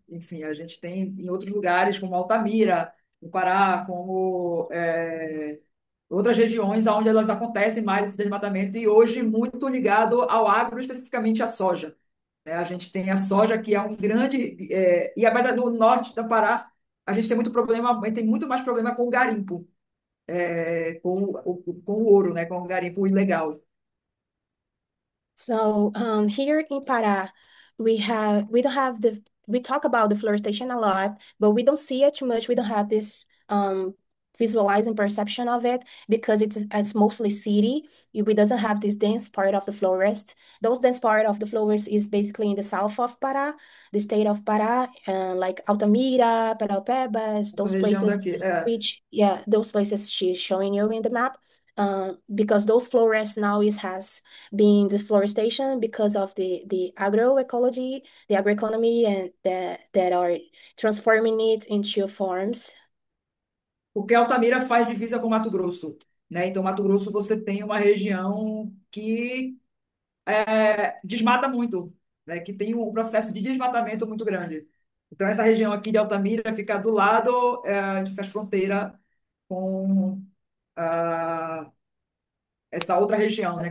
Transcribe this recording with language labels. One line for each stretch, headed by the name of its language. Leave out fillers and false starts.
Portuguese: Enfim, a gente tem em outros lugares, como Altamira, no Pará, como outras regiões onde elas acontecem mais esse desmatamento, e hoje muito ligado ao agro, especificamente à soja, né? A gente tem a soja, que é um grande. Mas no norte do Pará, a gente tem muito problema, tem muito mais problema com o garimpo, com o ouro, né? Com o garimpo ilegal.
English: So here in Pará, we don't have we talk about deforestation a lot, but we don't see it too much. We don't have this visualizing perception of it because it's mostly city. We doesn't have this dense part of the forest. Those dense part of the forest is basically in the south of Pará, the state of Pará, like Altamira, Paraupebas,
Portuguese: Essa
English: those
Portuguese: região
English: places,
Portuguese: daqui.
English: which yeah, those places she's showing you in the map. Because those forests now is has being deforestation because of the agroecology, the agroeconomy, and that are transforming it into farms.
Portuguese: Porque Altamira faz divisa com Mato Grosso, né? Então, Mato Grosso você tem uma região que desmata muito, né? Que tem um processo de desmatamento muito grande. Então, essa região aqui de Altamira fica do lado, faz fronteira com ah, essa outra região, né?